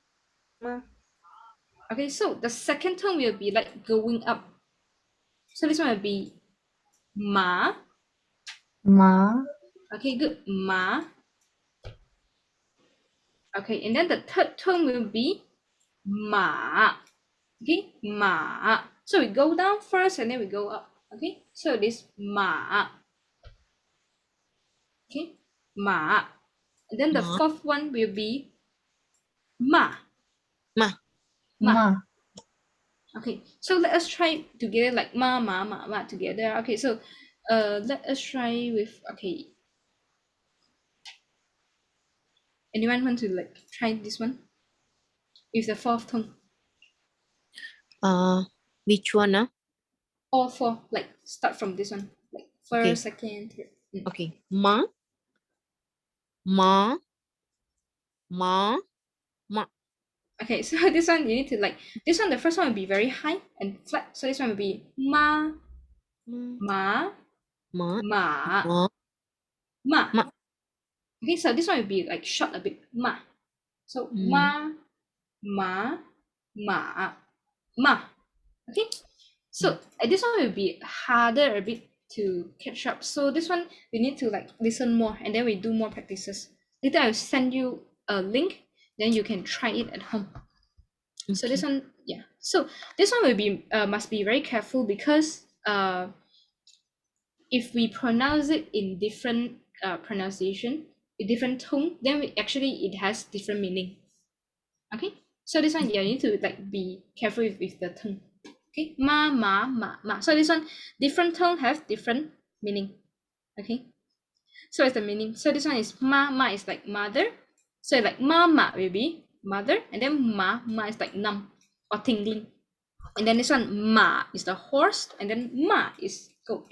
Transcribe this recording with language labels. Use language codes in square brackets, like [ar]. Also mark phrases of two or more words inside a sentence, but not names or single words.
[en] Okay, so the second tone will be like going up. So this one will be ma. Okay, good. Ma. Okay, and then the third tone will be ma. Okay, ma. So we go down first and then we go up. Okay, so this ma. Okay, ma. And then the [zh] Ma. [en] fourth one will be ma. [zh] Ma. Ma. Ma. [en] Okay, so let us try together like ma together. Okay, so let us try with, okay, anyone want to like try this one with the fourth tone? Which one? All four, like start from this one, like Okay. first, second, third. [zh] Okay. Ma. Ma. Ma. Ma. [en] Okay, so this one you need to like, this one the first one will be very high and flat, so this one will be [zh] ma ma Ma. ma Ma. ma. Ma. [en] Okay, so this one will be like short a bit, [zh] ma. So ma ma ma ma. [en] Okay, so this one will be harder a bit to catch up, so this one we need to like listen more and then we do more practices. Later I'll send you a link, then you can try it at home. So this one, yeah, so this one will be must be very careful, because if we pronounce it in different pronunciation, in different tone, then we actually it has different meaning. Okay, so this one, yeah, you need to like be careful with the tone. [zh] Okay, ma ma ma ma. [en] So this one, different tone have different meaning. Okay, so it's the meaning. So this one is [zh] ma ma [en] is like mother. So like mama will be mother, and then ma is like numb or tingling. And then this one ma is the horse, and then ma is goat.